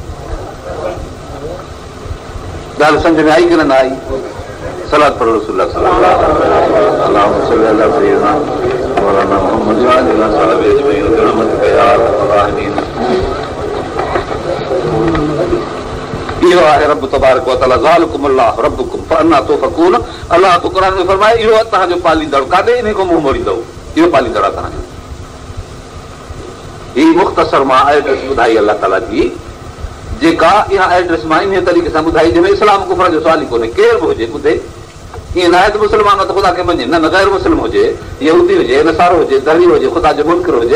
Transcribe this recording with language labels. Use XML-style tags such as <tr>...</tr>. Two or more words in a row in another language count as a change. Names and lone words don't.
<sd>ॻाल्हि सम्झ में आई की न आई? सलात पढ़ो</sd> <ar>رسول الله صلى الله عليه</ar> <sd>इहो आहे</sd> <ar>رب تبارك وتعالى, ذلكم الله ربكم فأنى تؤفكون.</ar> <sd>अलाह तो क़ुरान में फरमाए, इहो तव्हांजो पालींदड़, काॾे इन खां मुंहुं मोड़ींदव? इहो पालींदड़ आहे तव्हांजो। ही मुख़्तसर मां एड्रेस ॿुधाई अलाह ताला जी, जेका इहा एड्रेस मां इन तरीक़े सां ॿुधाई जंहिंमें इस्लाम कुफर जो सुवाल ई कोन्हे। केरु बि हुजे ॿुधे, ईअं न आहे त मुस्लमान त ख़ुदा खे मञे, न गैर मुस्लिम हुजे, यहूदी हुजे, नसारो हुजे, दहरी हुजे, ख़ुदा जो मुनकिर हुजे।</sd>